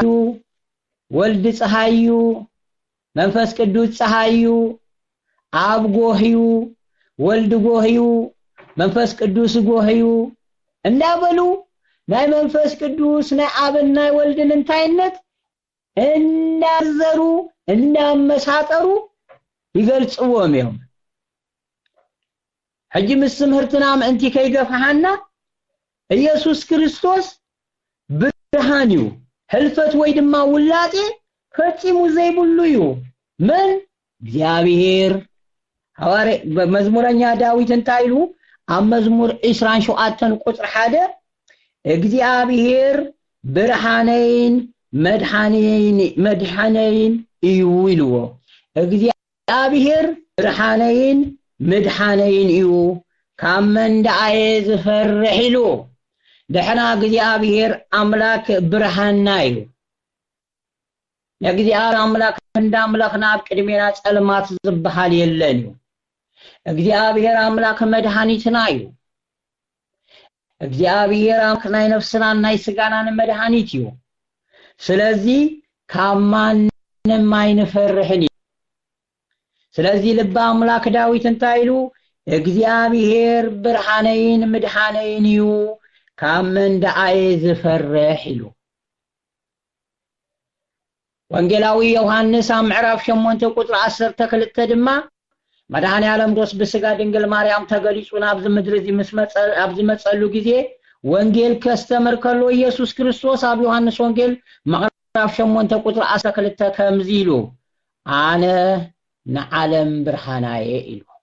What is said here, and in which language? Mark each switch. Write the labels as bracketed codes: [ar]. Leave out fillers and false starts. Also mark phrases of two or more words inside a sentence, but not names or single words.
[ti] ወልድ ፀሐዩ መንፈስ ቅዱስ ፀሐዩ አብ ጎህዩ ወልድ ጎህዩ መንፈስ ቅዱስ ጎህዩ እንዳበሉ ናይ መንፈስ ቅዱስ ናይ አብና ወልድን እንታይነት እንዳዘሩ እንዳመሳጠሩ ይገልጽዎም ይሁን ሕጂ ምስምህርትና ምእንቲ ከይገፋሃና ኢየሱስ ክርስቶስ ብርሃን እዩ ህልፈት ወይ ድማ ውላጤ ፈጽሙ ዘይብሉ እዩ ምን እግዚአብሔር ሐዋርያ በመዝሙረኛ ዳዊት እንታይሉ አመዝሙር 27 ቁጥር 1 እግዚአብሔር ብርሃኔን መድኃኔን እዩ ይልዎ እግዚአብሔር ብርሃኔን መድኃኔን እዩ ካመንዳአየ ዝፈርሕ ኢሉ ደሕና እግዚአብሔር አምላክ ብርሃንና እዩ እግዚአብሔር አምላክ እንዳምላክና ቅድሜና ጸልማት ዝብሃል የለን እዩ እግዚአብሔር አምላክ መድኃኒትና እዩ እግዚአብሔር አምላክ ናይ ነፍስና ናይ ስጋናን መድኃኒት እዩ ስለዚህ ካማንም አይንፈርህኒ ስለዚህ ልባ አምላክ ዳዊት እንታይሉ እግዚአብሔር ብርሃኔን መድኃኔን እዩ ካመንዳአየ ዝፈርሕ ኢሉ ወንጌላዊ ዮሐንስ ምዕራፍ 8 ቁጥር 12 ድማ መድኃኔ ዓለም ዶስ በስጋ ድንግል ማርያም ተገሊጹና አብዝ ምድር እዚ መስመጸል አብዝ መጸሉ ጊዜ ወንጌል ከስተመር ከሎ ኢየሱስ ክርስቶስ አብ ዮሐንስ ወንጌል ምዕራፍ 8 ቁጥር 12 ከምዚ ኢሉ አነ ነዓለም ብርሃናየ ኢሉ